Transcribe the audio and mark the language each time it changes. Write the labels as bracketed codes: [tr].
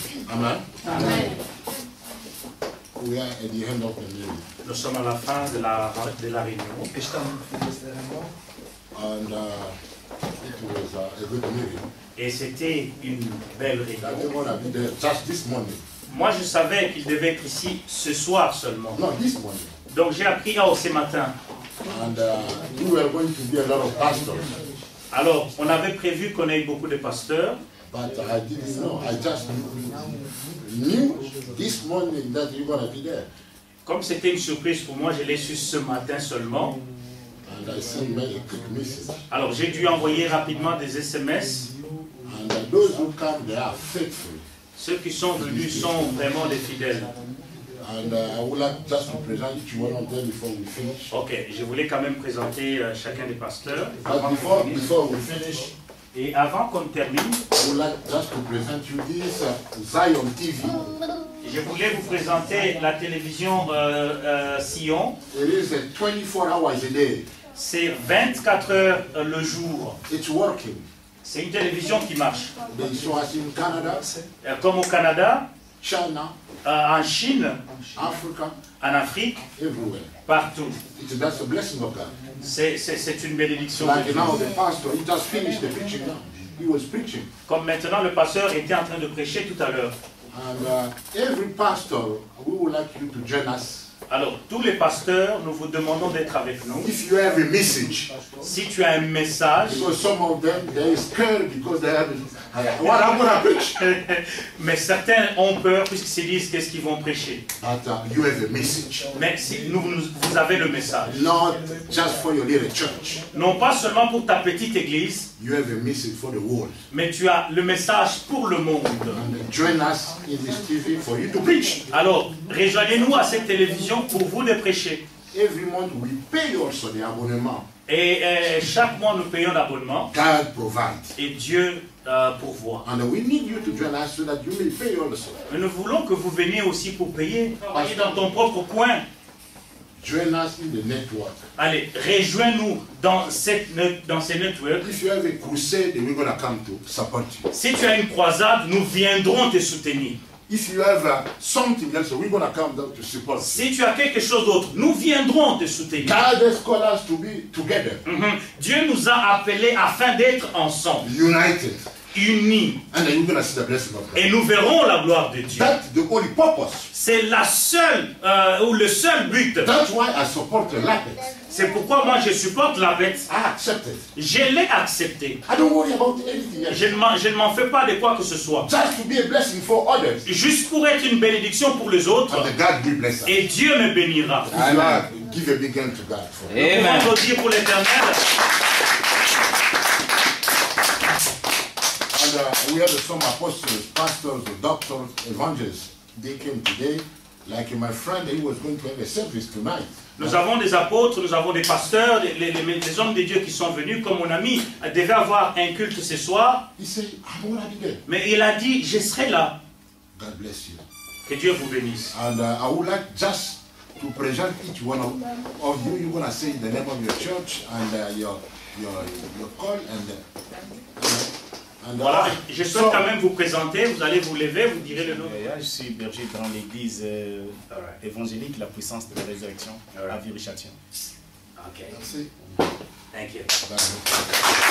[en] Amen. Amen. We are at the end of the meeting. [fr] Nous sommes à la fin de la réunion. [en] And it was a good meeting. [fr] Et c'était une belle [en] I [fr] réunion. [en] didn't want to be there just this morning. [fr] Moi, je savais qu'il devait être ici ce soir seulement. [en] Not this morning. [fr] Donc, j'ai appris ce matin. [en] And we were going to be a lot of pastors. [fr] Alors, on avait prévu qu'on ait beaucoup de pasteurs. [en] But I didn't know. I just knew this morning that you're going to be there. [fr] Comme c'était une surprise pour moi, je l'ai su ce matin seulement. [en] And I sent me a quick message. [fr] Alors, j'ai dû envoyer rapidement des SMS. [en] And those who come, they are faithful. [fr] Ceux qui sont venus sont vraiment des fidèles. [en] And I would like just to present each one of them before we finish. [fr] Ok, je voulais quand même présenter chacun des pasteurs. [en] But before we finish, [fr] Et avant qu'on termine, [en] I would like just to present you this Zion TV. [fr] je voulais vous présenter la télévision Sion. [en] It is 24 hours a day. [fr] C'est 24 heures le jour. [en] It's working. [fr] C'est une télévision qui marche. [en] They show us in Canada, [fr] Comme au Canada, [en] China, [fr] en Chine, [en] Africa, [fr] en Afrique, [en] everywhere. [fr] partout. [en] That's a blessing of God. [fr] C'est une bénédiction de [en] Like [fr] Dieu. [en] now, the pastor, he just finished the preaching now. He was preaching. [fr] Comme maintenant, le pasteur était en train de prêcher tout à l'heure. [en] And every pastor, we would like you to join us. [fr] Alors, tous les pasteurs, nous vous demandons d'être avec nous. [en] If you have a message, [fr] Si tu as un message, [en] because some of them, they're scared because they have, what I'm going to preach. [fr] mais certains ont peur puisqu'ils se disent qu'est-ce qu'ils vont prêcher. [en] But you have a message. [fr] Mais si vous avez le message. [en] Not just for your little church. [fr] Non pas seulement pour ta petite église, [en] You have a message for the world. [fr] mais tu as le message pour le monde. [en] And join us in this TV for you to preach. [fr] Alors, rejoignez-nous à cette télévision pour vous de prêcher. [en] Every month we pay also the abonnement. [fr] Et chaque mois, nous payons l'abonnement. [en] God provides. [fr] Et Dieu pourvoit. [en] And we need you to join us so that you may pay also. [fr] Mais nous voulons que vous veniez aussi pour payer. Travailler dans ton propre coin. [en] Join us in the network. [fr] Allez, rejoins-nous dans ces networks. [en] If you have a crusade, we're going to come to support you. [fr] Si tu as une croisade, nous viendrons te soutenir. [en] If you have something else, we're going to come down to support you. [fr] Si tu as quelque chose d'autre, nous viendrons te soutenir. [en] God has called us to be together. [fr] Dieu nous a appelés afin d'être ensemble, [en] United. [fr] unis. [en] And then you're going to see the blessing of God. [fr] Et nous verrons la gloire de Dieu. [en] That's the only purpose. [fr] C'est la seule, ou le seul but. [en] That's why I support the Lapid. [fr] C'est pourquoi moi je supporte la bête. [en] I accept it. [fr] Je l'ai accepté. [en] I don't worry about anything else. [fr] Je ne m'en fais pas de quoi que ce soit. [en] Just to be a blessing for others. [fr] Juste pour être une bénédiction pour les autres. [en] And the God will bless us. [fr] Et Dieu me bénira. [en] Give a big hand to God. For [fr] Nous pouvons applaudir pour l'Éternel. [en] And we have some apostles, pastors, doctors, evangelists. They came today. Like my friend, he was going to have a service tonight. [fr] Nous avons des apôtres, nous avons des pasteurs, les hommes de Dieu qui sont venus, comme mon ami devait avoir un culte ce soir. [en] He said, I'm already there. [fr] Mais il a dit, je serai là. [en] God bless you. [fr] Que Dieu vous bénisse. [en] And I would like just to present each one of you. You're going to say the name of your church and your call and [fr] voilà, je souhaite quand même vous présenter, vous allez vous lever, vous direz le nom. Je suis berger dans l'église évangélique La Puissance de la Résurrection à Viry-Châtillon. Ok. Merci. [en] Thank you.